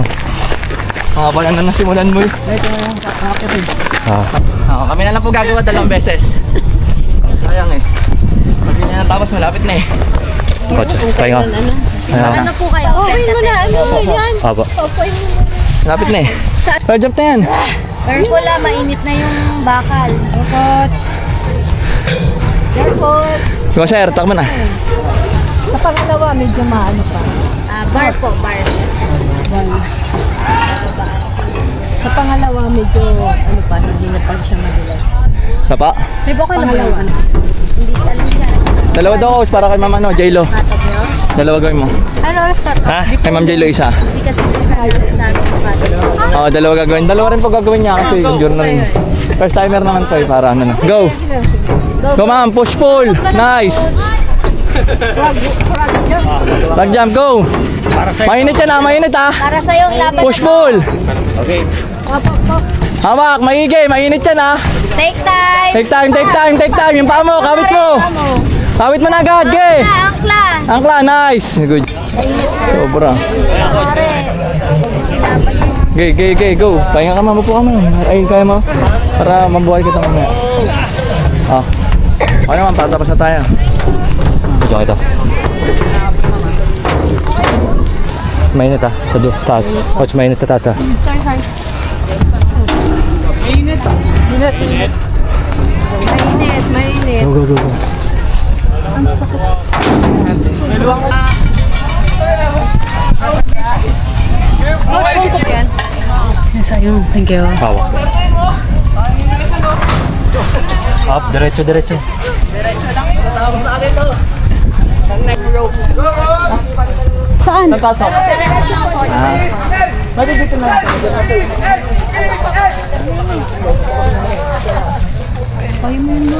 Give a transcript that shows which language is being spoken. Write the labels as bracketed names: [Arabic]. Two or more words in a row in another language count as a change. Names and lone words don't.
[Filipino] Mga pala na nasimulan mo eh. Kami na lang po gagawa 2 beses. Sayang eh. Pag di na natapos, malapit na eh. Coach, pahinga. Ano po kayo? Okay mo na. Ano yan? Aba. Malapit na eh. Jump na yan. Wala, mainit na yung bakal. Coach. Careful. Go sir, takbo na. Sa pangalawa, medyo maano pa. Bar po, bar. Sa pangalawa, medyo ano pa, hindi na pa siya madulas. Sapa. May bukay na pangalawa. Hindi talang yan. 2 daw coach para kay ma'am ano, J-Lo. 2 gawin mo. Ano oras ka? Ha? Kay ma'am J-Lo isa. Hindi kasi sabi. Oo, 2 gagawin. 2 rin po gagawin niya kasi endure na rin. [English] First timer [Filipino] naman po eh, para ano na. [English] Go! Go ma'am, push pull. Nice. Back jump, go. [Filipino] Mainit yan ah, mainit ah. Para sa'yo ang laban. [English] Push pull. Okay. [Filipino] Hawak, maigi, mainit yan ah. [English] Take time. Take time, take time, take time. [Filipino] Yung paa mo, kawit mo. Kawit mo na agad, ge. Angkla. Angkla, nice. Good. Sobra. Ge, go. Pahinga ka mama po ka mama. Ay, kaya mo. Para mabuhay kita mamaya. Ah. Okay naman, para tapos na tayo. Ito ito. Mainit ah. Sa taas. Coach, mainit sa taas ah. Mainit. Go. Coach, phone ko yan. Yes, ayun. [English] Thank you. [Filipino] Hawak. Up, diretso. Saan? Natasok. Pwede dito na. Kaya mo na.